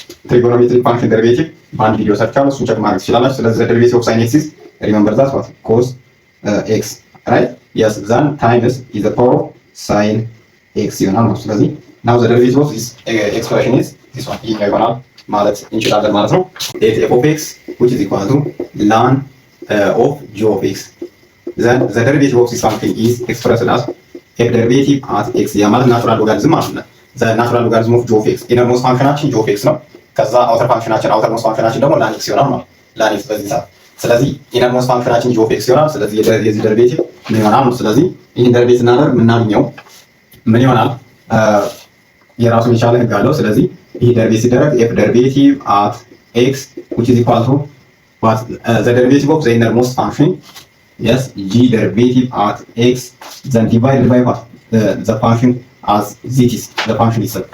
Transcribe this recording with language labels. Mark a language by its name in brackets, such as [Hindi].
[Amharic] ትሪጎኖሜትሪክ ፋንክሽን ደሪቬቲቭ በአንድ ቪዲዮ ሰርቻለሁ እሱን ቼክ ማድረግ ትችላላችሁ [English] ስለዚህ the derivative of sin x is remember that what cos x right yes then times is the power of sin x [Amharic] ይሆናል ማለት ስለዚህ [English] now the derivative of this expression is this one [Amharic] ይሆናል ማለት እንችላለን ማለት ነው [English] f of x which is equal to ln of g of x then the derivative of this function is expressed as f derivative at x [Amharic] ያ ማለት ናቹራል ሎጋሪዝም ማለት ነው። [English] the natural logarithm of g of x [Amharic] ኢነርሞስት ፋንክሽናችን g of x ነው። ከዛ አውተር ፋንክሽናችን አውተርሞስት ፋንክሽናችን ደግሞ ln x ይሆናል ማለት ln x በዚህ ሰዓት። ስለዚህ ኢነርሞስት ፋንክሽናችን g of x ይሆናል። ስለዚህ የዚህ ደሪቬቲቭ ምን ይሆናል ነው። ስለዚህ ይህን ደሪቬቲቭ ስናደርግ የምናገኘው ምን ይሆናል? የራሱን የቻለ ህግ አለው። ስለዚህ ይህ ደሪቬቲቭ ሲደረግ [English] f derivative at x which is equal to what the derivative of the innermost function, yes, g derivative at x then divided by what the function as this is the function itself.